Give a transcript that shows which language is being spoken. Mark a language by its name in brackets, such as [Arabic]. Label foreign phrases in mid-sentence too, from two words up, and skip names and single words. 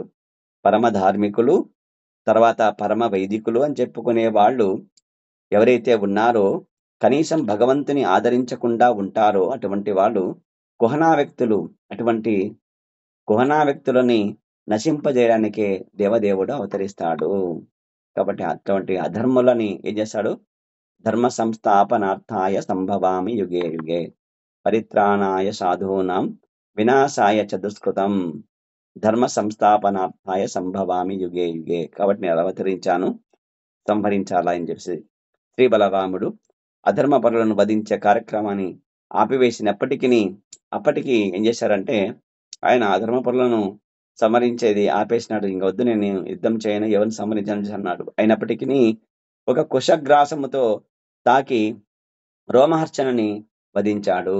[Telugu] పరమ ధార్మికులు, తర్వాత పరమ వైదికులు అని చెప్పుకునే వాళ్ళు ఎవరైతే ఉన్నారో, కనీసం భగవంతుని ఆదరించకుండా ఉంటారో అటువంటి వాళ్ళు కుహనా వ్యక్తులు. అటువంటి కుహనా వ్యక్తులని నశింపజేయడానికే దేవదేవుడు అవతరిస్తాడు. కాబట్టి అటువంటి అధర్ములని ఏం చేస్తాడు? [Sanskrit] ధర్మ సంస్థాపనార్థాయ సంభవామి యుగే యుగే పరిత్రాణాయ సాధూనాం వినాశాయ చ దుష్కృతం ధర్మ సంస్థాపనార్థాయ సంభవామి యుగే యుగే. [Telugu] కాబట్టి నేను అవతరించాను, సంహరించాలా అని చెప్పి శ్రీ బలరాముడు అధర్మ పరులను వధించే కార్యక్రమాన్ని అప్పటికి ఏం చేశారంటే ఆయన అధర్మ పరులను సంహరించేది ఆపేసినాడు. ఇంకొద్దు, నేను యుద్ధం చేయను, ఎవరిని సంహరించను అన్నాడు. అయినప్పటికీ ఒక కుశగ్రాసముతో తాకి రోమహర్షణని వధించాడు.